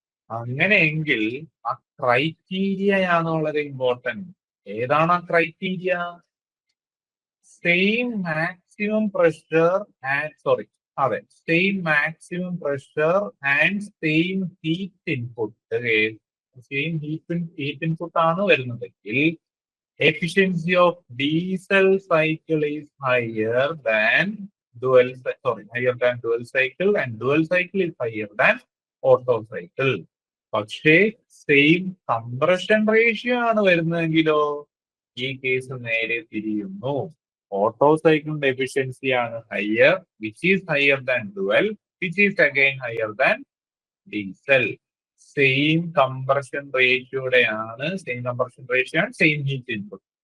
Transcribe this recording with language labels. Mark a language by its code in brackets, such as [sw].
[ml] അങ്ങനെയെങ്കിൽ ആ ക്രൈറ്റീരിയയാണ് വളരെ ഇമ്പോർട്ടന്റ്. ഏതാണ് ആ criteria? [en] Same maximum pressure and same maximum pressure and same heat input. [ml] Same heat input ആണ് വരുന്നതെങ്കിൽ [en] efficiency of diesel cycle is higher than dual cycle, and dual cycle is higher than auto cycle. [ml] പക്ഷേ same compression ratio ആണ് വരുന്നതെങ്കിലോ ഈ case നേരെ തിരിയുന്നു. Auto സൈക്കിളിന്റെ efficiency ആണ് higher, [en] Which is higher than dual, which is again higher than diesel. [ml] Same compression റേഷ്യോടെയാണ്, same heat input.